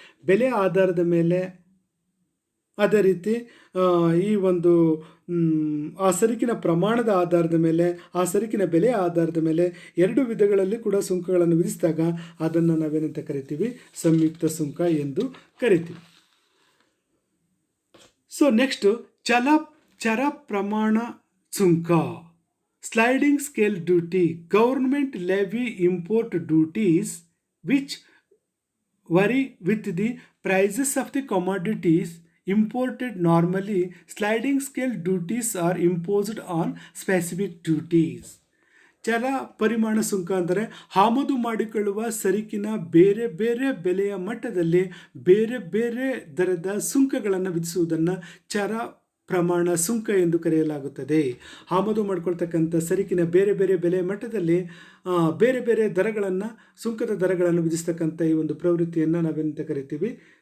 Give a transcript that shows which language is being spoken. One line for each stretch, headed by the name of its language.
Kannada: ಬೆಲೆ ಆಧಾರದ ಮೇಲೆ, ಅದೇ ರೀತಿ ಈ ಒಂದು ಆ ಸರಕಿನ ಪ್ರಮಾಣದ ಆಧಾರದ ಮೇಲೆ, ಆ ಸರಕಿನ ಬೆಲೆ ಆಧಾರದ ಮೇಲೆ ಎರಡು ವಿಧಗಳಲ್ಲಿ ಕೂಡ ಸುಂಕಗಳನ್ನು ವಿಧಿಸಿದಾಗ ಅದನ್ನು ನಾವೇನಂತ ಕರಿತೀವಿ? ಸಂಯುಕ್ತ ಸುಂಕ ಎಂದು ಕರಿತೀವಿ. ಸೊ ನೆಕ್ಸ್ಟು ಚರ ಪ್ರಮಾಣ ಸುಂಕ, sliding scale duty.
English: Government levy import duties which vary with the prices of the commodities imported. Normally, sliding scale duties are imposed on specific duties.
Kannada: ಚರ ಪರಿಮಾಣ ಸುಂಕ ಅಂದರೆ ಆಮದು ಮಾಡಿಕೊಳ್ಳುವ ಸರಕಿನ ಬೇರೆ ಬೇರೆ ಬೆಲೆಯ ಮಟ್ಟದಲ್ಲಿ ಬೇರೆ ಬೇರೆ ದರದ ಸುಂಕಗಳನ್ನು ವಿಧಿಸುವುದನ್ನು ಚರ ಪ್ರಮಾಣ ಸುಂಕ ಎಂದು ಕರೆಯಲಾಗುತ್ತದೆ. ಆಮದು ಮಾಡ್ಕೊಳ್ತಕ್ಕಂಥ ಸರಕಿನ ಬೇರೆ ಬೇರೆ ಬೆಲೆಯ ಮಟ್ಟದಲ್ಲಿ ಬೇರೆ ಬೇರೆ ದರಗಳನ್ನು, ಸುಂಕದ ದರಗಳನ್ನು ವಿಧಿಸ್ತಕ್ಕಂಥ ಈ ಒಂದು ಪ್ರವೃತ್ತಿಯನ್ನು ನಾವೆಂತ ಕರಿತೀವಿ?